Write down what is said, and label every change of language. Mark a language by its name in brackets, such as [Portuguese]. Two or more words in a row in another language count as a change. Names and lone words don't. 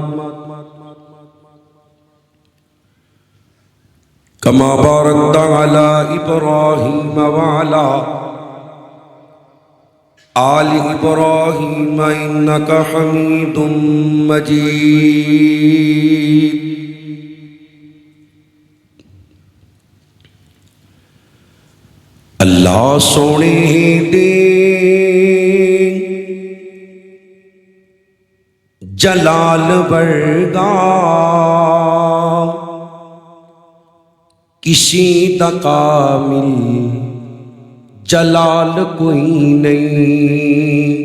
[Arabic] كما باركت على إبراهيم وعلى آل إبراهيم إنك حميد مجيد [Punjabi] اللہ سونے دے جلال ورگا کسی دا کامل جلال کوئی نہیں.